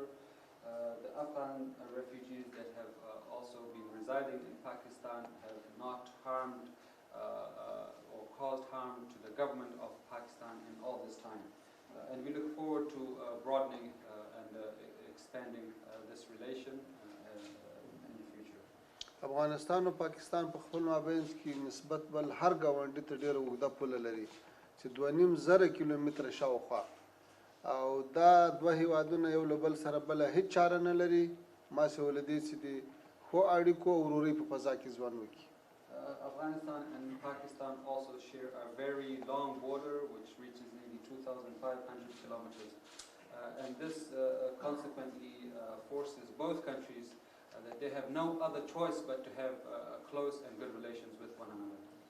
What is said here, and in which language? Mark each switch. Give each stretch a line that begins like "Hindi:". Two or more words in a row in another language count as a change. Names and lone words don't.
English: The Afghan refugees that have also been residing in Pakistan have not harmed or caused harm to the government of Pakistan in all this time. And we look forward to broadening and expanding this relation in the future.
Pashto: افغانستان او پاکستان په خپل مابین کې نسبت بل هر ګاونډي ته ډېره اوږده پوله لري چې 2.5 کیلومتره شاوخوا، او دا دوه هیوادونه یو له بل سره بله هیڅ چاره نه لري ما چې ولدې چې د ښو اړیکو او ورورۍ په فضا کې ژوند وکړي.
English: Afghanistan and Pakistan also share a very long border which reaches nearly 2,500 kilometers. And this consequently forces both countries that they have no other choice but to have close and good relations with one another.